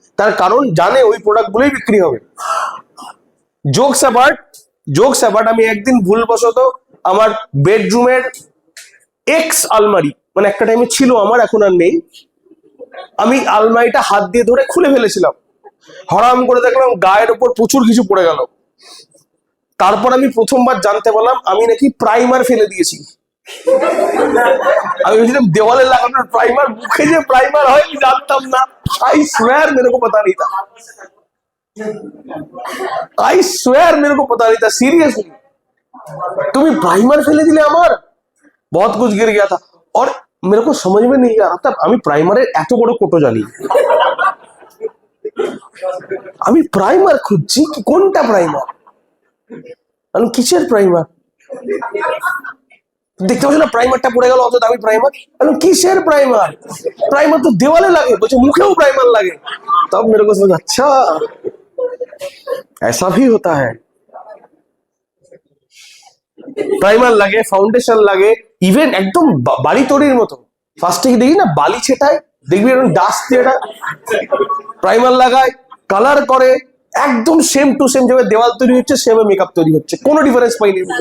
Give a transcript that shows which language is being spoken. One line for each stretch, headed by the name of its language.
Bangla: তার কারণ জানে ওই প্রোডাক্ট গুলোই বিক্রি হবে। জোকস অ্যাবার্ট, জোকস অ্যাবার্ট, আমি একদিন ভুলবশত আমার বেডরুমের এক্স আলমারি, মানে একটা টাইমে ছিল আমার, এখন আর নেই, আমি আলমারিটা হাত দিয়ে ধরে খুলে ফেলেছিলাম, হরাম করে দেখলাম গায়ের ওপর প্রচুর কিছু পড়ে গেল। তারপর আমি প্রথমবার জানতে পারলাম আমি নাকি প্রাইমার ফেলে দিয়েছি। আমি ভেবেছিলাম দেওয়ালে লাগানোর প্রাইমার, মুখে যে প্রাইমার হয় আমি জানতাম না।
English: I swear
Hindi: मेरे को पता नहीं था, आई स्वेयर मेरे को पता नहीं था, सीरियसली।
Bangla: তুমি প্রাইমার ফেলে দিলে আমার,
Hindi: बहुत कुछ गिर गया था। और मेरे को समझ में नहीं आ रहा था
Bangla: আমি প্রাইমারের এত বড় কোটো জানি। আমি প্রাইমার খুঁজছি, কোনটা প্রাইমার, আমি কিসের প্রাইমার, দেখতে পাচ্ছ না প্রাইমারটা পড়ে গেল, অত দামি প্রাইমার। আমি কিসের প্রাইমার, প্রাইমার তো দেওয়ালে লাগে, বলছে মুখেও প্রাইমার লাগে।
Hindi: तब मेरे को समझ, अच्छा ऐसा भी होता है।
Bangla: প্রাইমার লাগে, ফাউন্ডেশন লাগে, ইভেন একদম বাড়ি তৈরির মতো ফার্স্টে দেখি না বালি ছেটায়, দেখবি এরকম ডাস্ট দিয়ে প্রাইমার লাগায়, কালার করে, একদম সেম টু সেম যেভাবে দেওয়াল তৈরি হচ্ছে সেভাবে মেকআপ তৈরি হচ্ছে, কোনো ডিফারেন্স পাইনি।